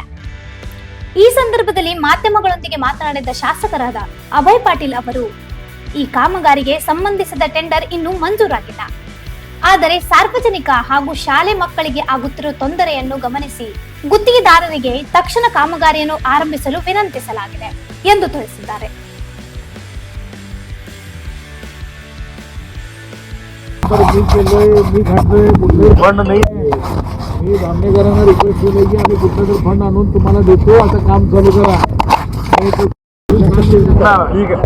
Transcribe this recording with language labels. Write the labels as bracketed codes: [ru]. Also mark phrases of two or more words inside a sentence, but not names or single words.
[kn] ಈ ಸಂದರ್ಭದಲ್ಲಿ ಮಾಧ್ಯಮಗಳೊಂದಿಗೆ ಮಾತನಾಡಿದ ಶಾಸಕರಾದ ಅಭಯ್ ಪಾಟೀಲ್ ಅವರು, ಈ ಕಾಮಗಾರಿಗೆ ಸಂಬಂಧಿಸಿದ ಟೆಂಡರ್ ಇನ್ನೂ ಮಂಜೂರಾಗಿಲ್ಲ. ಆದರೆ ಸಾರ್ವಜನಿಕ ಹಾಗೂ ಶಾಲೆ ಮಕ್ಕಳಿಗೆ ಆಗುತ್ತಿರುವ ತೊಂದರೆಯನ್ನು ಗಮನಿಸಿ ಗುತ್ತಿಗೆದಾರರಿಗೆ ತಕ್ಷಣ ಕಾಮಗಾರಿಯನ್ನು ಆರಂಭಿಸಲು ವಿನಂತಿಸಲಾಗಿದೆ ಎಂದು ತಿಳಿಸಿದ್ದಾರೆ. [mr] फंड नाही, मी धामणेकरांना रिक्वेस्ट केली की आम्ही कुठलं तर फंड आणून तुम्हाला देतो, आता काम चालू करा. ठीक आहे.